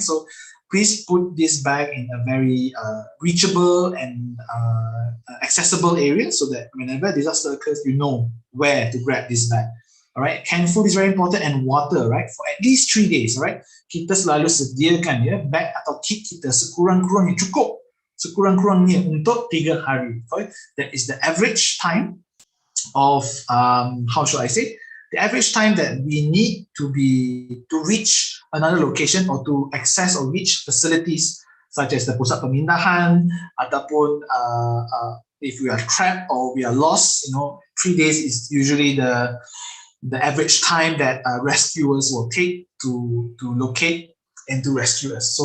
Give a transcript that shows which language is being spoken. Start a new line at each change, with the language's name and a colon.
English: So please put this bag in a very reachable and accessible area so that whenever disaster occurs, you know where to grab this bag. Alright, canned food is very important, and water, right? For at least 3 days, right?
Malay: Kita selalu sediakan ya bag atau kit kita sekurang-kurangnya cukup, sekurang-kurangnya untuk 3 hari.
English: Okay? That is the average time of how should I say? The average time that we need to reach another location or to access or reach facilities such as the
Malay: pusat pemindahan ataupun
English: if we are trapped or we are lost, 3 days is usually the average time that rescuers will take to locate and to rescue us.